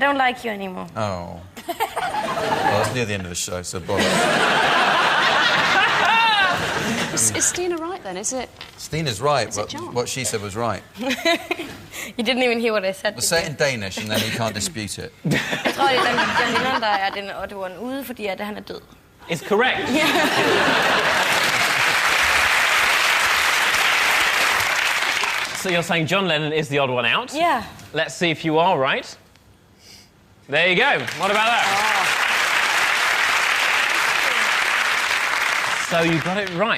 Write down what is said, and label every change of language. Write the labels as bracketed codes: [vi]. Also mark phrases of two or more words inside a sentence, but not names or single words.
[en] I don't like you anymore. Oh. Well, it's near the end of the show, so bother. Is Stina right, then, is it? Stina's right. Is it John? What she said was right. You didn't even hear what I said. Well, say it in Danish, and then he can't dispute it. [da] Jeg tror, det er John Lennon, der er den odderen ude, fordi at han er død. [en] It's correct. So you're saying John Lennon is the odd one out? Yeah. Let's see if you are right. There you go. What about that? So you got it right.